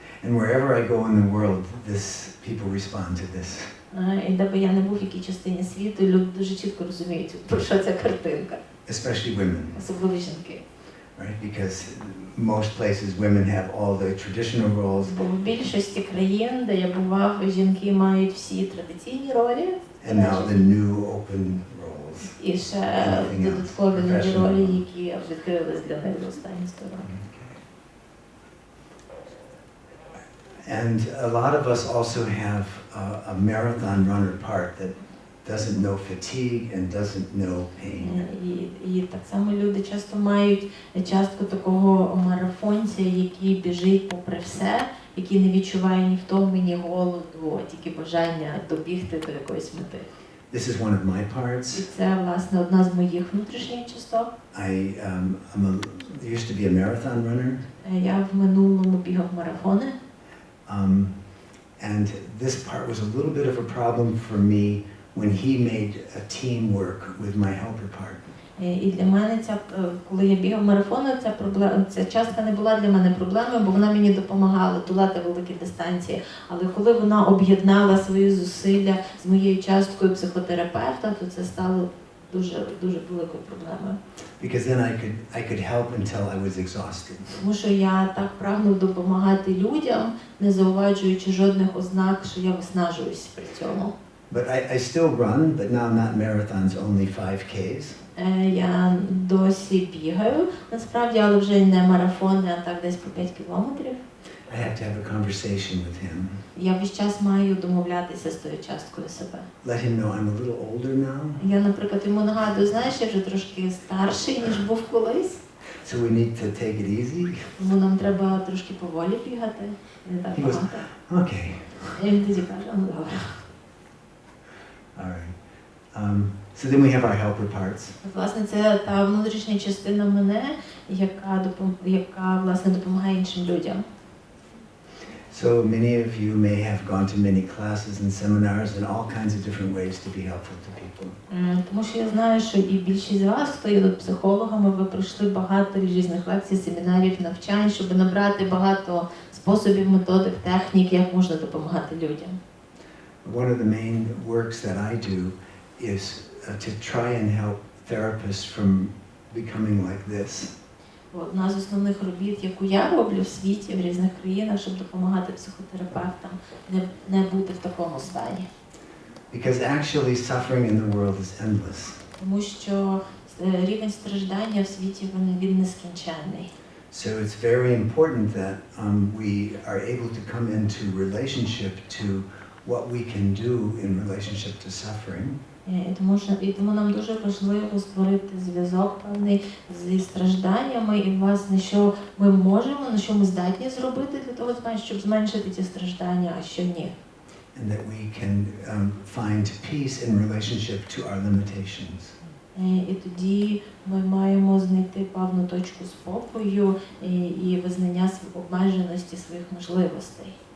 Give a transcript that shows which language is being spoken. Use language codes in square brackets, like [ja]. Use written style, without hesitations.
[en] And wherever I go in the world, people respond to this. [uk] І де би я не був, в якій частині світу, люди дуже чітко розуміють, про що ця картинка. [en] Especially women. [uk] Особливо жінки. [en] Right? Because most places women have all the traditional roles. [uk] Бо в більшості країн, де я бував, жінки мають всі традиційні ролі. [en] And now the new open roles. [uk] І ще додаткові нові ролі, які відкрились для них в останні 100 років. [en] And a lot of us also have a marathon runner part that doesn't know fatigue and doesn't know pain. [uk] І так само люди часто мають частку такого марафонця, який біжить попри все, який не відчуває ні втоми, ні голоду, а тільки бажання добігти до якоїсь мети. [en] This is one of my parts. [uk] І це, власне, одна з моїх внутрішніх часток. [en] I used to be a marathon runner. [uk] Я в минулому бігав марафони. [en] And this part was a little bit of a problem for me when he made a teamwork with my helper part. [uk] І для мене коли я бігав марафони, ця частка не була для мене проблемою, бо вона мені допомагала долати великі дистанції. Але коли вона об'єднала свої зусилля з моєю часткою психотерапевта, то це стало дуже великою проблемою. [en] Because then I could help until I was exhausted. [uk] Тому що я так прагнув допомагати людям, не зауважуючи жодних ознак, що я виснажуюсь при цьому. [en] But I still run, but now not marathons, only 5Ks. [uk] Я досі бігаю, насправді, але вже не марафони, а так десь по 5 кілометрів. [en] I have to have a conversation with him. [uk] Я весь час маю домовлятися з тою часткою себе. [en] Let him know I'm a little older now. [uk] Я, наприклад, йому нагадую, знаєш, я вже трошки старший, ніж був колись. [en] So we need to take it easy. [uk] Тому нам треба трошки поволі бігати, не так [en] He goes, [uk] багато. [en] okay. [uk] І він тоді каже, ну добре. [en] All right. So then we have our helper parts. [uk] Власне, це та внутрішня частина мене, яка власне допомагає іншим людям. [en] So many of you may have gone to many classes and seminars and all kinds of different ways to be helpful to people. [uk] Тому що я знаю, що і більшість з вас, хто є тут психологами, ви пройшли багато різних лекцій, семінарів, навчань, щоб набрати багато способів, методик, технік, як можна допомагати людям. [en] One of the main works that I do is to try and help therapists from becoming like this. [uk] Одна з основних робіт, яку я роблю в світі, в різних країнах, щоб допомагати психотерапевтам не бути в такому стані. [en] Because actually suffering in the world is endless. [uk] Тому що рівень страждання в світі він нескінченний. [en] So it's very important that we are able to come into relationship to what we can do in relationship to suffering. [uk] І тому нам дуже важливо створити зв'язок певний зі стражданнями і, власне, що ми можемо, на що ми здатні зробити для того, щоб зменшити ці страждання, а що ні. [en] And that we can find peace in relationship to our limitations. [uk] І тоді ми маємо знайти певну точку спокою і визнання обмеженості своїх можливостей.